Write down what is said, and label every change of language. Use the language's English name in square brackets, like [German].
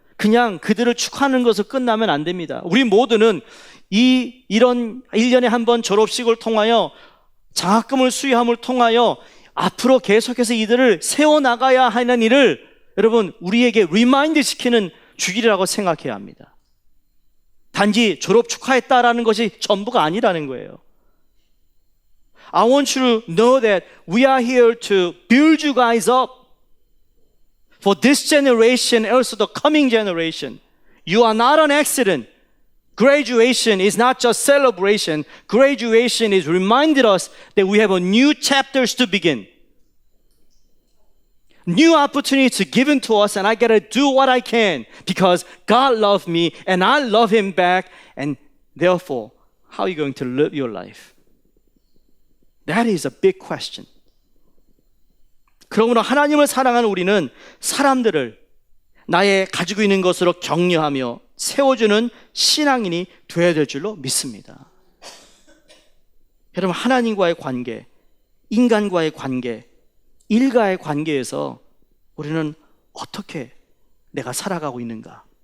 [Korean] 그냥 그들을 축하하는 것을 끝나면 안 됩니다. 우리 모두는 이런 1년에 한 번 졸업식을 통하여 장학금을 수여함을 통하여 앞으로 계속해서 이들을 세워나가야 하는 일을 여러분, 우리에게 리마인드 시키는 주일이라고 생각해야 합니다. 단지 졸업 축하했다라는 것이 전부가 아니라는 거예요. [English] I want you to know that we are here to build you guys up for this generation and also the coming generation. You are not an accident. Graduation is not just celebration. Graduation is reminded us that we have a new chapters to begin. New opportunities given to us, and I gotta do what I can because God loved me and I love Him back. And therefore, how are you going to live your life? That is a big question. [Korean] 그러므로 하나님을 사랑하는 우리는 사람들을 나의 가지고 있는 것으로 격려하며 세워주는 신앙인이 되어야 될 줄로 믿습니다. 여러분, 하나님과의 관계, 인간과의 관계, 일가의 관계에서 우리는 어떻게 내가 살아가고 있는가?